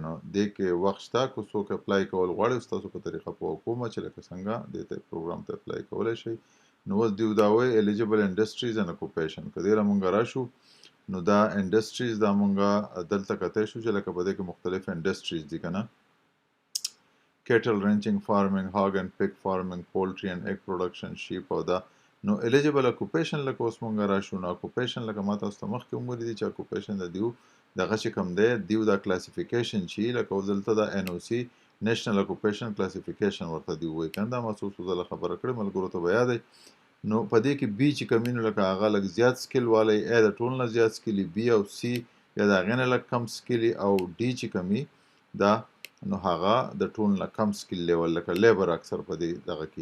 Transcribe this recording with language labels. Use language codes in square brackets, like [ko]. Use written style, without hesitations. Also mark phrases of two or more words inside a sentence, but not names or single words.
[ps] نو دې کې وخت شته که څوک اپلای کول غواړي ستاسو په طریقه پوه کومه چې لکه څنګه دې ته پروګرام ته اپلای کولی شئ. نو اوس دوی دا وایي [en] eligible industries and occupation. [ps] که دې له مونږ راشو نو دا انډسټریز دا مونږ دلته کتی شو چې لکه په دې کې مختلف انډسټریز دي که نه. [en] cattle ranching, farming, hog and pig farming, poultry and egg production, sheep او دا. [ps] نو [en] eligible occupation [ps] لکه اوس مونږ راشو نو occupation لکه ما تاسو ته مخکې هم ولیدي چې occupation د دیو دغه چې کوم دی دیو دا کلاسیفیکیشن چې لکه اوس دلته دا NOC [en] national occupation classification [ps] ورته دی وایي که نه. دا ما څو ځله خبره کړې ملګرو ته به یاد وي. نو په دې کې بي چې کوم نو لکه هغه لږ زیات سکیل والی، A د ټول نه زیات سکیلي، بي او سی یا د هغې نه لږ کم سکیلي، او ډي چې کومي دا نو هغه د ټول نه کم [en] skill level [ps] لکه لیبر اکثر په دې دغه کې.